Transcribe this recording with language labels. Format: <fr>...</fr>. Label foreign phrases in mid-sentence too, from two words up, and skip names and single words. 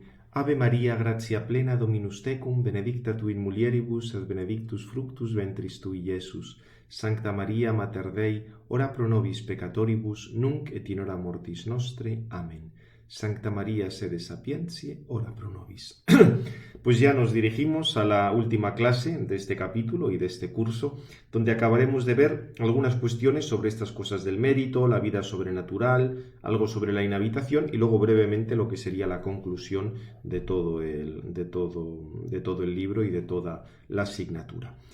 <la>Ave Maria, gratia plena, Dominus tecum, benedicta tu in mulieribus, et benedictus fructus ventris tui, Iesus. Sancta Maria, Mater Dei, ora pro nobis peccatoribus, nunc et in hora mortis nostre. Amen. Sancta Maria, sede sapientiae, ora pro nobis.</la> <es>Pues ya nos dirigimos a la última clase de este capítulo y de este curso, donde acabaremos de ver algunas cuestiones sobre estas cosas del mérito, la vida sobrenatural, algo sobre la inhabitación y luego brevemente lo que sería la conclusión de todo el libro y de toda la asignatura.</es>